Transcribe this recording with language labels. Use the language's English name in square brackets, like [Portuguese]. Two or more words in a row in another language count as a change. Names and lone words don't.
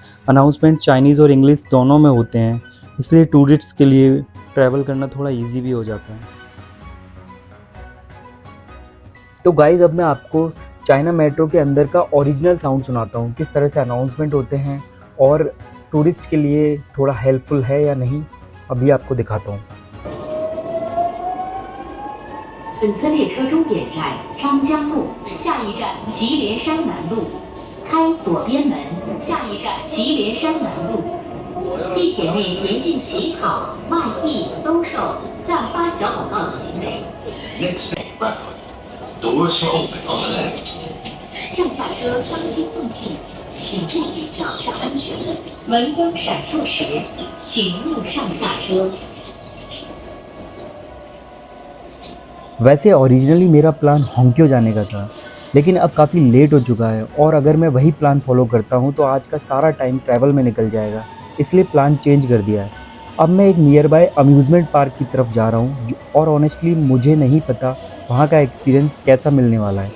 [Hindi] अनाउंसमेंट चाइनीज़ और इंग्लिश दोनों में होते हैं, इसलिए टूरिस्ट्स के लिए ट्रैवल करना थोड़ा इजी भी हो जाता है। तो गाइज़, अब मैं आपको चाइना मेट्रो के अंदर का [English] original sound [Hindi] सुनाता हूँ, किस तरह से अनाउंसमेंट होते हैं और टूरिस्ट के लिए थोड़ा हेल्पफुल है या नहीं, अभी आपको दिखाता हूँ। [Chinese] 本次列车终点站张江路，下一站祁连山南路，开左边门，下一站祁连山南路。地铁内严禁乞讨、卖艺、兜售、散发小广告等行为。 [English] Next stop, Bradford. Doors will open on the left. [Chinese] 向下车当心动气，请注意脚下安全。门灯闪烁时，请勿上下车。 [Hindi] वैसे ओरिजिनली मेरा प्लान होंक्यो जाने का था, लेकिन अब काफ़ी लेट हो चुका है और अगर मैं वही [English] plan follow [Hindi] करता हूँ तो आज का सारा [English] time travel [Hindi] में निकल जाएगा, इसलिए [English] plan change [Hindi] कर दिया है। अब मैं एक [English] near by amusement park [Hindi] की तरफ जा रहा हूँ और ऑनेस्टली मुझे नहीं पता वहाँ का एक्सपीरियंस कैसा मिलने वाला है।